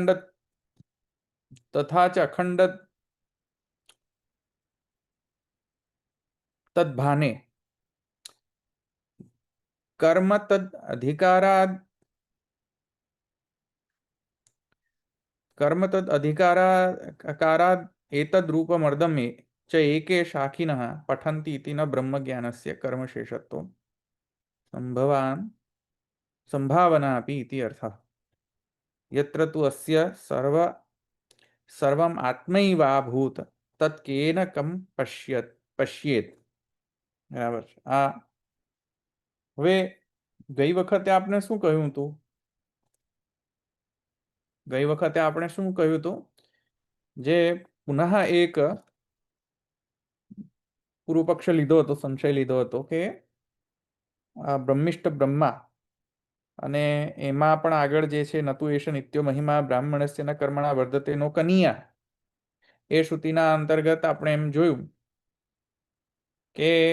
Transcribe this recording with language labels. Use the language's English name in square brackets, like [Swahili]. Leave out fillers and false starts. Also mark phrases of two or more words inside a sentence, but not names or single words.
[Sanskrit] अखंड तद्भाने कर्म तद अधिकारात् एतद्रूपमर्दम् च एके शाखिनः पठन्ति इति न ब्रह्मज्ञानस्य कर्मशेषत्वं संभावनापि इति अर्थः यत्र तु अस्य सर्वम् आत्मैवाभूत तत्केन कम पश्येत. [Gujarati] બરાબર. આ હવે ગઈ વખતે આપણે શું કહ્યું હતું? ગઈ વખતે આપણે શું કહ્યું હતું? જે પુનઃ એક પૂર્વ પક્ષ લીધો હતો, સંશય લીધો હતો કે બ્રહ્મિષ્ઠ બ્રહ્મા અને એમાં પણ આગળ જે છે [Sanskrit] नतु एष नित्यो महिमा ब्राह्मणस्यना कर्मणा वर्धते नो कनिया [Gujarati] એ શ્રુતિના અંતર્ગત આપણે એમ જોયું કે